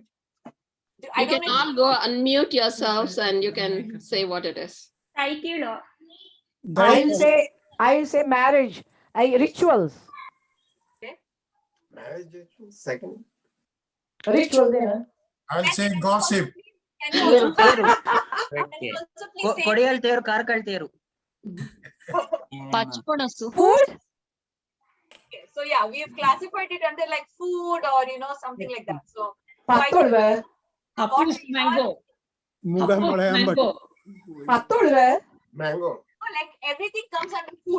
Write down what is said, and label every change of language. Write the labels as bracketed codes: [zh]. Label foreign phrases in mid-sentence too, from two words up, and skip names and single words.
[en] You can all go unmute yourselves and you can say what it is. I'll say marriage. Rituals. Marriage, second. Rituals. I'll say gossip. [tcy] ಕೊಡಿಯಲ್ ತೇರು ಕಾರ್ಕಳ್ ತೇರು [en] Food? Okay, so yeah, we have classified it under like food or something like that. So mango. Mango. Like everything comes under food.